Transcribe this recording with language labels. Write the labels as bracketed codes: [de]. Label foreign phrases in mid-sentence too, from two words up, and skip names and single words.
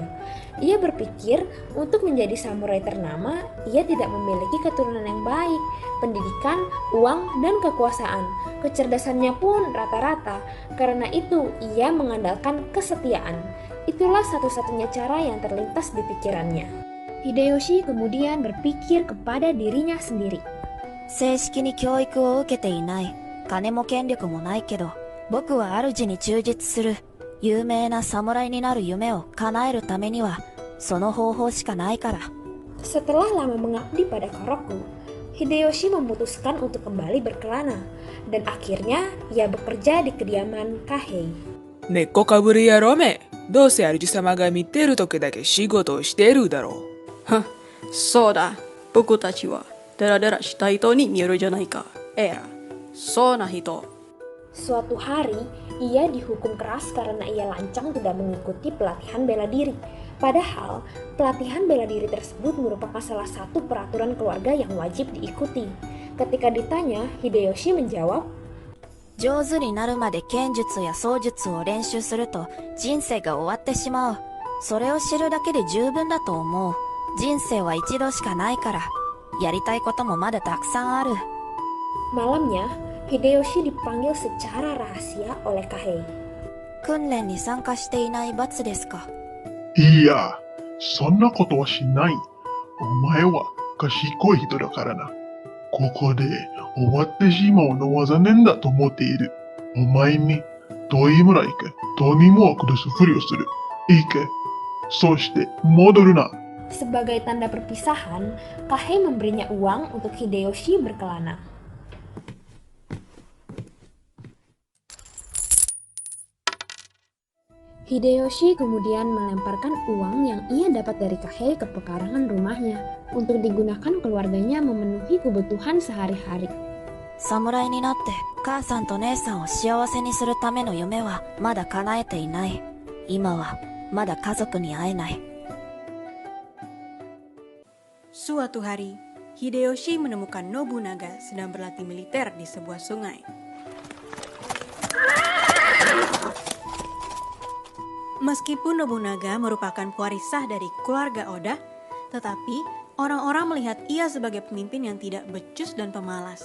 [id] Ia berpikir untuk menjadi samurai ternama, ia tidak memiliki keturunan yang baik, pendidikan, uang, dan kekuasaan. Kecerdasannya pun rata-rata, karena itu ia mengandalkan kesetiaan. Itulah satu-satunya cara yang terlintas di pikirannya. Hideyoshi kemudian berpikir kepada dirinya sendiri. [ja] 正式に教育を受けていない。金も権力もないけど、 僕は主に忠実する有名な侍になる夢を叶えるためにはその方法しかないから。 [id] Setelah lama mengabdi pada Koroku, Hideyoshi memutuskan untuk kembali berkelana, dan akhirnya ia bekerja di kediaman Kahei. [ja] 根っこかぶり野郎め。どうせ主様が見てる時だけ仕事をしてるだろう。は、そうだ。僕たちはダラダラした人に見えるじゃないか。えら、そうな人。 [id] Suatu hari, ia dihukum keras karena ia lancang tidak mengikuti pelatihan bela diri. Padahal, pelatihan bela diri tersebut merupakan salah satu peraturan keluarga yang wajib diikuti. Ketika ditanya, Hideyoshi menjawab, [ja] 上手になるまで剣術や槍術を練習すると人生が終わってしまう。それを知るだけで十分だと思う。人生は一度しかないから、やりたいこともまだたくさんある。 [id] Malamnya, Hideyoshi dipanggil secara rahasia oleh Kahei. [ja] 訓練に参加していない罰ですか。いや、そんなことはしない。お前は賢い人だからな。ここで終わってしまうのは残念だと思っている。お前に遠い村へ行け。とにも下すふりをする。行け。そして戻るな。 [id] Sebagai tanda perpisahan, Kahei memberinya uang untuk Hideyoshi berkelana. Hideyoshi kemudian melemparkan uang yang ia dapat dari Kahei ke pekarangan rumahnya untuk digunakan keluarganya memenuhi kebutuhan sehari-hari. [ja] 侍になって母さんと姉さんを幸せにするための夢はまだ叶えていない。今はまだ家族に会えない。 [id] Suatu hari, Hideyoshi menemukan Nobunaga sedang berlatih militer di sebuah sungai. Meskipun Nobunaga merupakan pewaris sah dari keluarga Oda, tetapi orang-orang melihat ia sebagai pemimpin yang tidak becus dan pemalas.